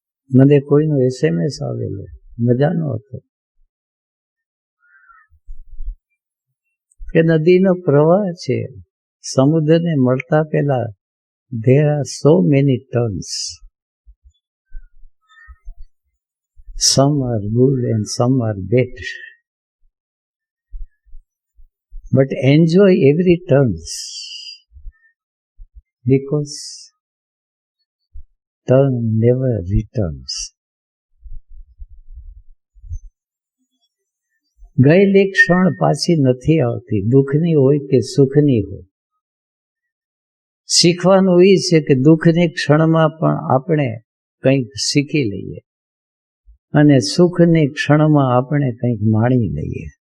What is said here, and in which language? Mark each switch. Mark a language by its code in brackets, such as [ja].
[gu] મને કોઈનો SMS આવેલો, મજાનો હતો કે નદીનો પ્રવાહ છે, સમુદ્રને મળતા પહેલા [en] there are so many turns. Some are good and some are bad. But enjoy every turns, because turn never returns. [gu] ગયેલી ક્ષણ પાછી નથી આવતી, દુઃખની હોય કે સુખની હોય. શીખવાનું એ છે કે દુઃખની ક્ષણમાં પણ આપણે કંઈક શીખી લઈએ અને સુખની ક્ષણમાં આપણે કંઈક માણી લઈએ.